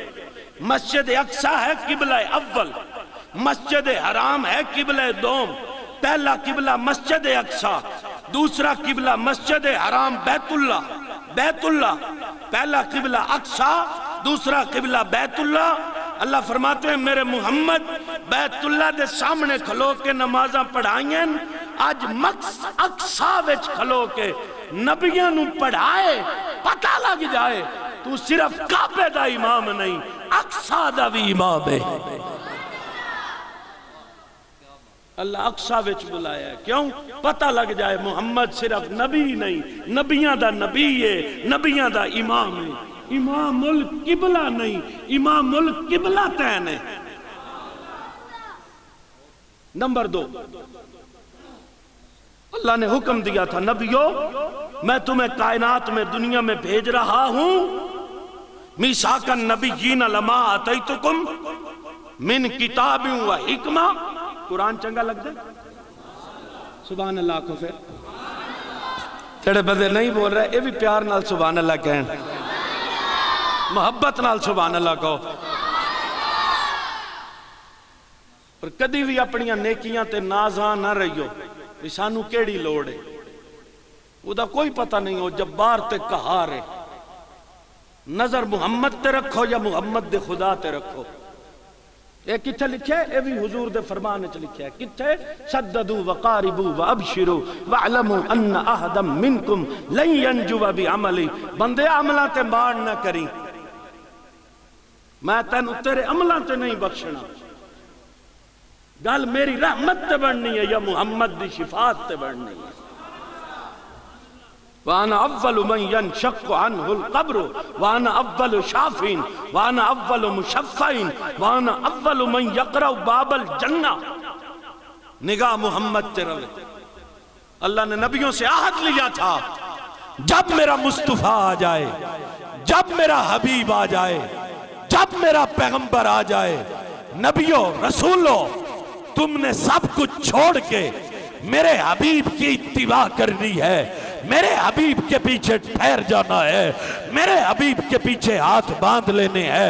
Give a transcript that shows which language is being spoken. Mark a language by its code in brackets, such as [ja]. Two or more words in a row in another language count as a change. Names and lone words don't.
[ur] مسجد اقصیٰ ہے قبلہ اول، مسجد حرام ہے قبلہ دوم، پہلا قبلہ مسجد اقصیٰ، دوسرا قبلہ مسجد حرام بیت اللہ، بیت اللہ پہلا قبلہ اقصیٰ، دوسرا قبلہ بیت اللہ۔ [pa] اللہ فرماتے ہیں میرے محمد بیت اللہ دے سامنے کھلو کے نمازاں پڑھائیں، آج اقصیٰ وچ کھلو کے نبیاں نو پڑھائے، پتہ لگ جائے تو صرف کعبے دا امام نہیں، اقصا دا بھی امام ہے۔ اللہ اقصا وچ بلایا ہے، کیوں؟ پتہ لگ جائے محمد صرف نبی نہیں، نبیاں دا نبی ہے، نبیاں دا امام ہے، امام القبلہ نہیں، امام القبلتین ہے۔ [ur] نمبر 2، اللہ نے حکم دیا تھا نبیو میں تمہیں کائنات میں دنیا میں بھیج رہا ہوں، [ar] میثاق النبیین لما آتیتکم من کتاب و حکمہ۔ [pa] قرآن چنگا لگ دے؟ [ar] سبحان اللہ [pa] کو پھر تیرے بندے نہیں بول رہے، یہ بھی پیار نال [ar] سبحان اللہ [pa] کہیں، محبت نال [ar] سبحان اللہ [pa] کو۔ اور کدی بھی اپنیاں نیکیاں تے نازاں نہ رہیو بھی سانو کیڑی لوڑ ہے، وہ دا کوئی پتہ نہیں ہو، جبار تے قہار ہے۔ نظر محمد تے رکھو یا محمد دے خدا تے رکھو۔ یہ کتھے لکھے؟ یہ بھی حضور دے فرمان وچ لکھے ہے، کتھے؟ [ar] سددوا وقاربوا وابشروا واعلموا ان احدا منکم لن ينجو بعمل۔ [pa] بندے عملاں تے مار نہ کری، میں تینوں تیرے عملاں تے نہیں بخشنا، گل میری رحمت تے بڑھنی ہے یا محمد دی شفاعت تے بڑھنی ہے۔ [ar] وَأَنَا أَوَّلُ مَنْ يَنْشَقُّ عَنْهُ الْقَبْرُ وَأَنَا أَوَّلُ شَافٍ وَأَنَا أَوَّلُ مُشَفَّعٍ وَأَنَا أَوَّلُ مَنْ يَقْرَأُ بَابَ الْجَنَّةِ۔ [pa] نگاہ محمد تے روے۔ [ur] اللہ نے نبیوں سے عہد لیا تھا، جب میرا مصطفیٰ آ جائے، جب میرا حبیب آ جائے، جب میرا پیغمبر آ جائے، نبیوں رسولوں تم نے سب کچھ چھوڑ کے میرے حبیب کی اتباع کرنی ہے، میرے حبیب کے پیچھے ٹھہر جانا ہے، میرے حبیب کے پیچھے ہاتھ باندھ لینے ہیں۔